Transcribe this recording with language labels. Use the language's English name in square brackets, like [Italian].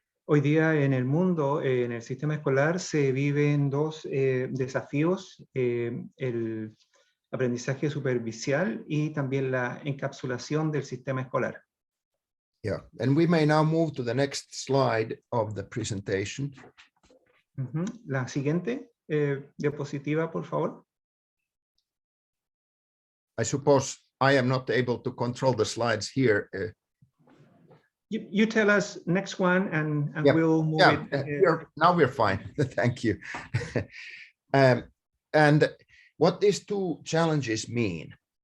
[Spanish] Hoy día en el mundo, en el sistema escolar, se viven dos desafíos, el aprendizaje superficial y también la encapsulación del sistema escolar. [English] Yeah, and we may now move to the next slide of the presentation. [Spanish] La siguiente diapositiva, por favor. [English] I suppose I am not able to control the slides here. You tell us next one, and Yeah, we'll move it. Now we're fine. Thank you. And what these two challenges mean.